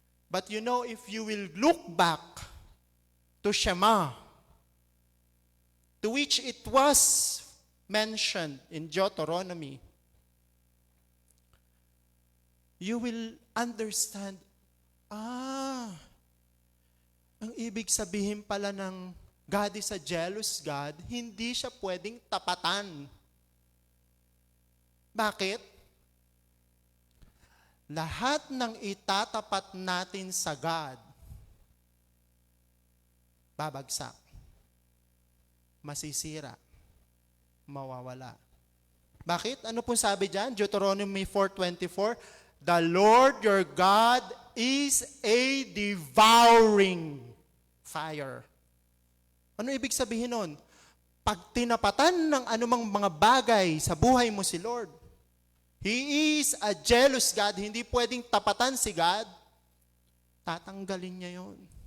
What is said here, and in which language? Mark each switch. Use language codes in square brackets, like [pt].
[en] But you know, if you will look back to Shema, to which it was mentioned in Deuteronomy, you will understand, [tl] ang ibig sabihin pala ng [en] God is a jealous God, [tl] hindi siya pwedeng tapatan. Bakit? Lahat ng itatapat natin sa God, babagsak, masisira, mawawala. Bakit? Ano po sabi dyan? [en] Deuteronomy 4:24, the Lord your God is a devouring fire. [tl] Ano ibig sabihin nun? Pag tinapatan ng anumang mga bagay sa buhay mo si Lord, [en] He is a jealous God, [tl] hindi pwedeng tapatan si God, tatanggalin niya yon.